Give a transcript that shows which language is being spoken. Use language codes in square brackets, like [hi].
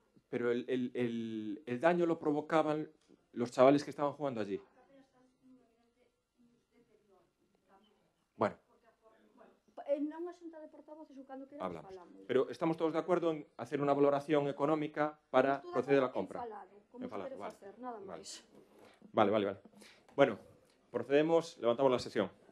[es] Pero el daño lo provocaban los chavales que estaban jugando allí. Bueno. [gl] Non a xunta de portavoces ou cando queráis falamos. [es] Pero estamos todos de acuerdo en hacer una valoración económica para proceder a la compra. [gl] Como se quere facer, nada máis. [es] Vale. Bueno, procedemos, levantamos la sesión.